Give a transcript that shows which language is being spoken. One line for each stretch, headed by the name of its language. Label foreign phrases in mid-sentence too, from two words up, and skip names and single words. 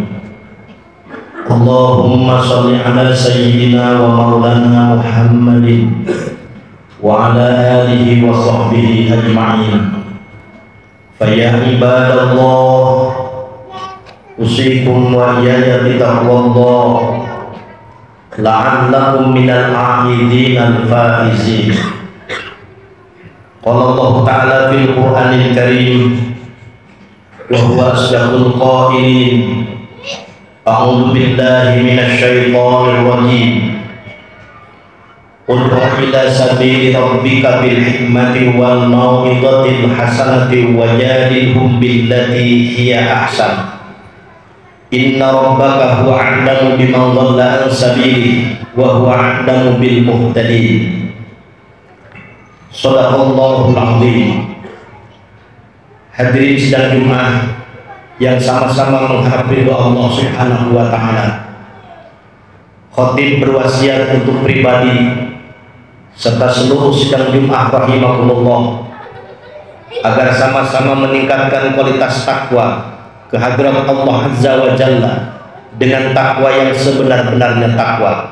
Arabic: اللهم صل على سيدنا ومولانا محمد وعلى آله وصحبه أجمعين. فيا عباد الله، أوصيكم وإياي بتقوى الله لعلكم من العائدين الفائزين. قال الله تعالى في القرآن الكريم وهو أصدق القائلين. أعوذ بالله من الشيطان الرجيم. ادع إلى سبيل ربك بالحكمة والموعظة الحسنة وجادلهم بالتي هي أحسن. إن ربك هو أعلم بمن ضل عن سبيله وهو أعلم بالمهتدين. صدق الله العظيم.
Indonesian: Hadirin sidang Jumat yang sama-sama mengharap ridho Allah
Arabic: سبحانه وتعالى.
Indonesian: Khatib berwasiat untuk pribadi serta seluruh sidang Jumat rahimakumullah agar sama-sama meningkatkan kualitas takwa kehadirat Allah
Arabic: عز وجل
Indonesian: dengan takwa yang sebenar-benarnya takwa.